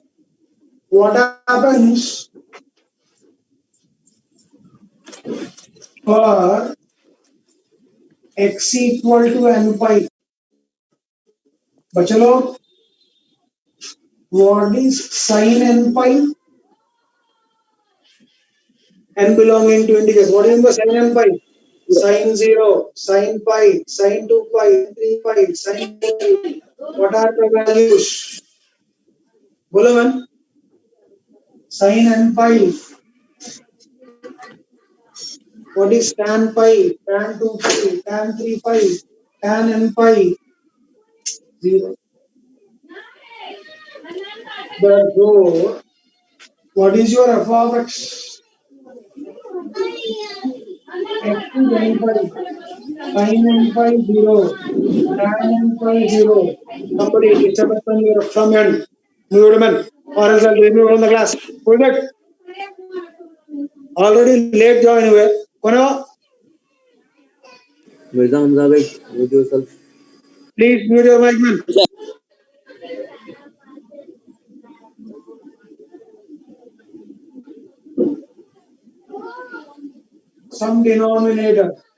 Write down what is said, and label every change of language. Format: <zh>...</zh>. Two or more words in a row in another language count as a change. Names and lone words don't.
<en>What happens for x equal to n pi? Bachalo, what is sin n pi? N belonging to integers. What is the sin n pi? Sin 0, sin pi, sin 2 pi, 3 pi, sin 4 pi. What are the values? Bolo man. Sin n pi. What is tan pi? Tan 2 pi, tan 3 pi, tan n pi? 0. Therefore, what is your f of x? X is n pi. Sin n pi 0. Tan n pi 0. Somebody disturb us from end. Mute man. Or else I'll remove from the class. Who is that? Already late join हुए.</en> <hi>कौन है वो?</hi> <en>Mirza Hamza bhai, mute yourself. Please mute your mic, man. Some denominator.</en>